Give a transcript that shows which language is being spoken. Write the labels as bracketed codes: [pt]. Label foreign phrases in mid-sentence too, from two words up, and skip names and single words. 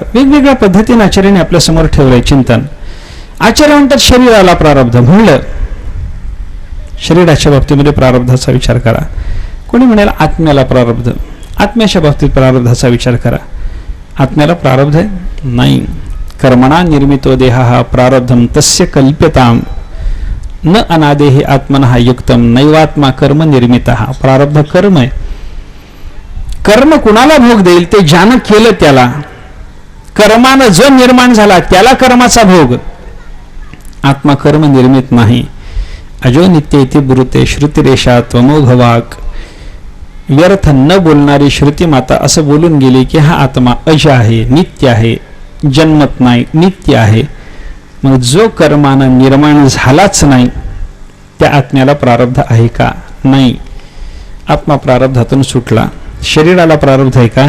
[mr] वेगवेगळ्या पद्धतीने आचार्याने आपल्या समोर ठेवलंय चिंतन. आचार्य म्हणतात शरीराला प्रारब्ध म्हणलं, शरीराच्या बाबतीमध्ये प्रारब्धाचा विचार करा. कोणी म्हणाल आत्म्याला प्रारब्ध, आत्म्याच्या बाबतीत प्रारब्धाचा विचार करा. आत्म्याला प्रारब्ध आहे? नाही. [sa] कर्मणा निर्मितो देहा हा प्रारब्धम तस्य कल्प्यताम न अनादेहि आत्मनः युक्तम नैवात्मा कर्म निर्मितः. [mr] प्रारब्ध कर्म आहे. कर्म कुणाला भोग देईल? ते ज्यानं केलं त्याला. कर्मानं जो निर्माण झाला त्याला कर्माचा भोग. आत्मा कर्म निर्मित नाही. [sa] अजो नित्य इति ब्रुते श्रुतिरेषा त्वमोघ वाक्. [mr] व्यर्थ न बोलणारी श्रुती माता असं बोलून गेली की हा आत्मा अज आहे, नित्य आहे, जन्मत नाही, नित्य आहे. मग जो कर्मानं निर्माण झालाच नाही त्या आत्म्याला प्रारब्ध आहे का? नाही. आत्मा प्रारब्धातून सुटला. शरीराला प्रारब्ध आहे का?